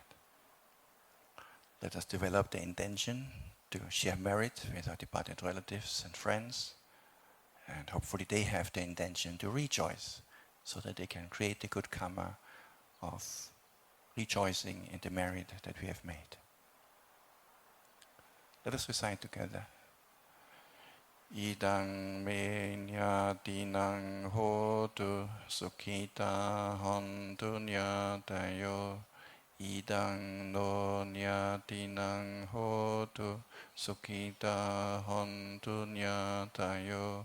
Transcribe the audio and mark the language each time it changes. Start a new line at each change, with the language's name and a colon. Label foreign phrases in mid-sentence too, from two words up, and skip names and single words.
English: Let us develop the intention to share merit with our departed relatives and friends, and hopefully they have the intention to rejoice, so that they can create the good karma of rejoicing in the merit that we have made. Let us recite together.
Pali: Idang me nyatinang hotu sukhita hontu nyatayo. Idang no nyatinang hotu sukhita hontu nyatayo.